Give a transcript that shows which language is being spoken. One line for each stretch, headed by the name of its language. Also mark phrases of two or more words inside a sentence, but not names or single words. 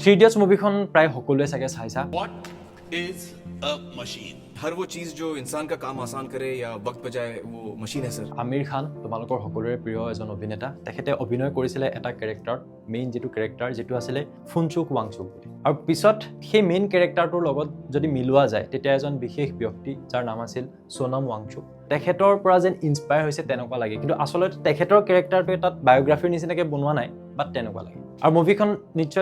Assamese: থ্ৰী ইডিয়টছ মুভিখন প্ৰায় সকলোৱে চাগে চাইছা
English: What is a machine?
Hindi: हर वो चीज जो इंसान का काम आसान करे या वक्त बचाए वो मशीन है सर।
Assamese: আমিৰ খান তোমালোকৰ সকলোৰে প্ৰিয় এজন অভিনেতা তেখেতে অভিনয় কৰিছিলে এটা কেৰেক্টাৰ মেইন যিটো কেৰেক্টাৰ যিটো আছিলে ফুনচুক ৱাংচুক বুলি আৰু পিছত সেই মেইন কেৰেক্টাৰটোৰ লগত যদি মিলোৱা যায় তেতিয়া এজন বিশেষ ব্যক্তি যাৰ নাম আছিল সোনম ৱাংচুক তেখেতৰ পৰা যেন ইনস্পায়াৰ হৈছে তেনেকুৱা লাগে কিন্তু আচলতে তেখেতৰ কেৰেক্টাৰটোৱে তাত বায়োগ্ৰাফিৰ নিচিনাকৈ বনোৱা নাই বাট তেনেকুৱা লাগে আৰু মুভিখন নিশ্চয়